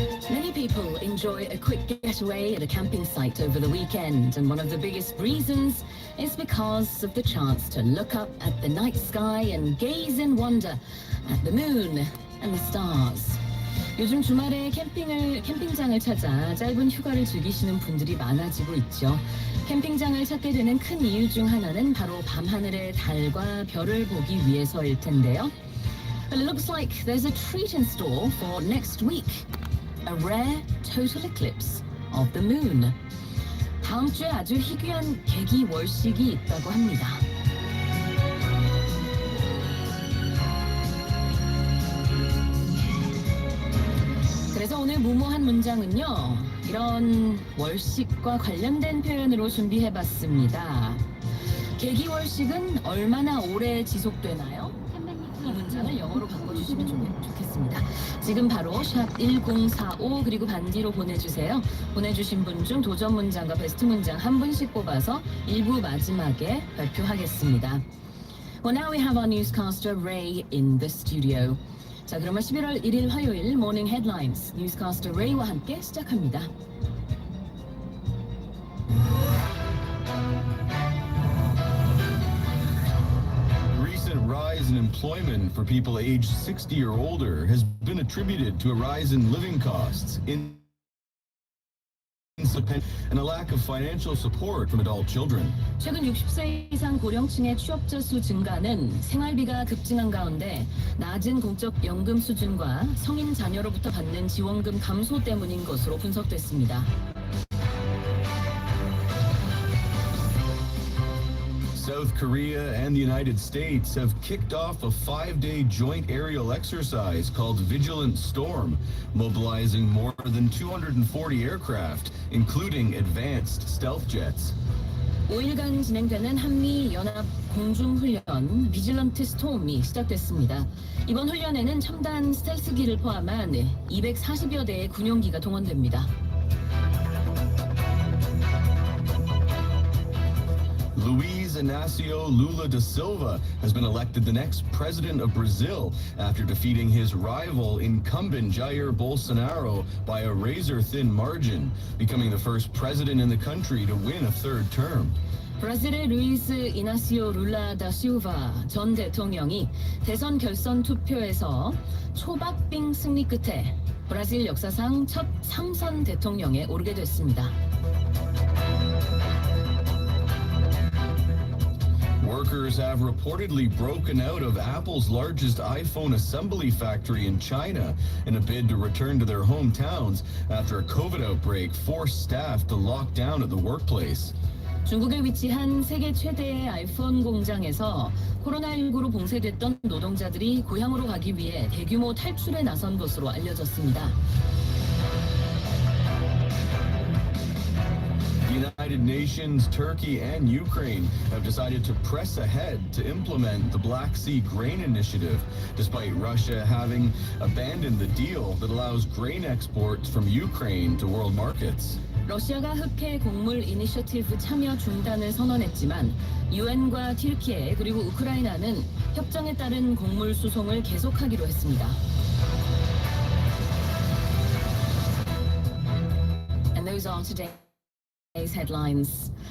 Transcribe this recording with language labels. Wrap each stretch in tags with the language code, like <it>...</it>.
<en>Many people enjoy a quick getaway at a camping site over the weekend, and one of the biggest reasons is because of the chance to look up at the night sky and gaze in wonder at the moon and the stars.</en> <ko>요즘 주말에 캠핑장을 찾아 짧은 휴가를 즐기시는 분들이 많아지고 있죠. 캠핑장을 찾게 되는 큰 이유 중 하나는 바로 밤하늘의 달과 별을 보기 위해서일 텐데요.</ko> <en>But it looks like there's a treat in store for next week. A rare total eclipse of the moon.</en> <ko>다음 주에 아주 희귀한 개기월식이 있다고 합니다. 그래서 오늘 무모한 문장은요, 이런 월식과 관련된 표현으로 준비해봤습니다. 개기월식은 얼마나 오래 지속되나요? 이 문장을 영어로 바꿔주시면 좋겠습니다. 지금 바로 샵 1045 그리고 반디로 보내주세요. 보내주신 분 중 도전 문장과 베스트 문장 한 분씩 뽑아서 1부 마지막에 발표하겠습니다.</ko> <en>Well, now we have our newscaster Ray in the studio.</en> <ko>자, 그러면 11월 1일 화요일 모닝 헤드라인스 뉴스캐스터 레이와 함께 시작합니다.</ko> <en>Rise in employment for people aged 60 or older has been attributed to a rise in living costs, and a lack of financial support from adult children.</en> <ko>최근 60세 이상 고령층의 취업자 수 증가는 생활비가 급증한 가운데 낮은 공적 연금 수준과 성인 자녀로부터 받는 지원금 감소 때문인 것으로 분석됐습니다.</ko> <en>South Korea and the United States have kicked off a 5-day joint aerial exercise called Vigilant Storm, mobilizing more than 240 aircraft, including advanced stealth jets.</en> <ko>5일간 진행되는 한미 연합 공중훈련 비질런트 스톰이 시작됐습니다. 이번 훈련에는 첨단 스텔스기를 포함한 240여 대의 군용기가 동원됩니다.</ko> <en>Luiz Inácio Lula da Silva has been elected the next president of Brazil after defeating his rival incumbent Jair Bolsonaro by a razor-thin margin, becoming the first president in the country to win a third term.</en> <ko>브라질의 루이스 이나시오 룰라 다 실바 전 대통령이 대선 결선 투표에서 초박빙 승리 끝에 브라질 역사상 첫 상선 대통령에 오르게 됐습니다.</ko> <en>Workers have reportedly broken out of Apple's largest iPhone assembly factory in China in a bid to return to their hometowns after a COVID outbreak forced staff to lock down at the workplace.</en> <ko>중국에 위치한 세계 최대의 아이폰 공장에서 코로나19로 봉쇄됐던 노동자들이 고향으로 가기 위해 대규모 탈출에 나선 것으로 알려졌습니다.</ko> <en>The United Nations, Turkey, and Ukraine have decided to press ahead to implement the Black Sea Grain Initiative, despite Russia having abandoned the deal that allows grain exports from Ukraine to world markets.</en> <ko>러시아가 흑해 곡물 이니셔티브 참여 중단을 선언했지만 유엔과 튀르키예 그리고 우크라이나는 협정에 따른 곡물 수송을 계속하기로 했습니다.</ko> <en>And those are today's headlines.</en>